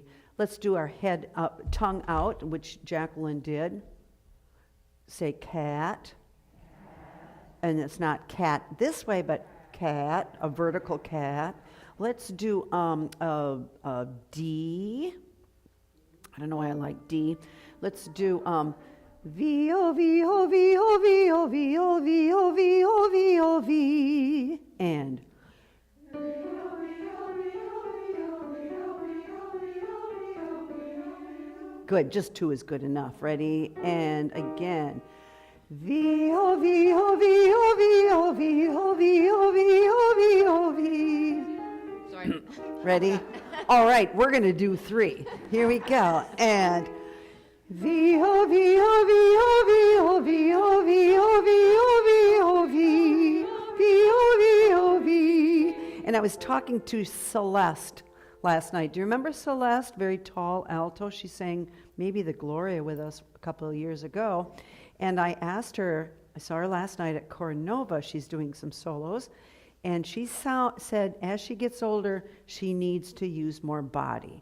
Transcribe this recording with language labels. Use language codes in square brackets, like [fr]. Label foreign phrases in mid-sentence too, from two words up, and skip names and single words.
[en] Let's do our head up, tongue out, which Jacqueline did. Say cat. And it's not cat this way, but cat, a vertical cat. Let's do a D. I don't know why I like D. Let's do V O V O V O V O V O V O V O V O V and good, just 2 is good enough. Ready? And again. V O V O V O V O V O V O V O V O V. Sorry. Ready? All right, we're going to do 3. Here we go. And V O V O V O V O V O V O V O V O V V O V O V. And I was talking to Celeste last night. Do you remember Celeste? Very tall alto. She sang maybe the Gloria with us a couple of years ago. And I asked her, I saw her last night at Coronova. She's doing some solos. And she said as she gets older, she needs to use more body.